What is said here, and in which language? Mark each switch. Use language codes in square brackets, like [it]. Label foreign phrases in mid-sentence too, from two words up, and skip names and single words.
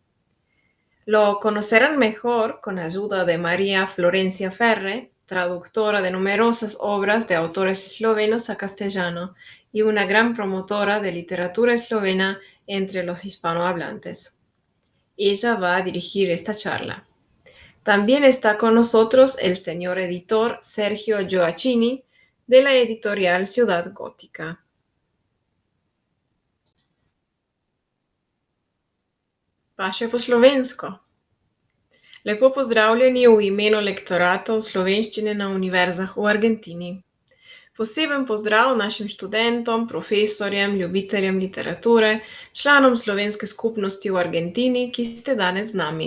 [es] Lo conocerán mejor con ayuda de María Florencia Ferre, traductora de numerosas obras de autores eslovenos a castellano y una gran promotora de literatura eslovena entre los hispanohablantes. Ella va a dirigir esta charla. También está con nosotros el señor editor Sergio Gioacchini, de la editorial Ciudad Gótica. [sl] Paše po slovensko. Lepo pozdravljeni v imenu lektoratov slovenščine na univerzah v Argentini. Poseben pozdrav našim študentom, profesorjem, ljubiteljem literature, članom slovenske skupnosti v Argentini, ki ste danes z nami.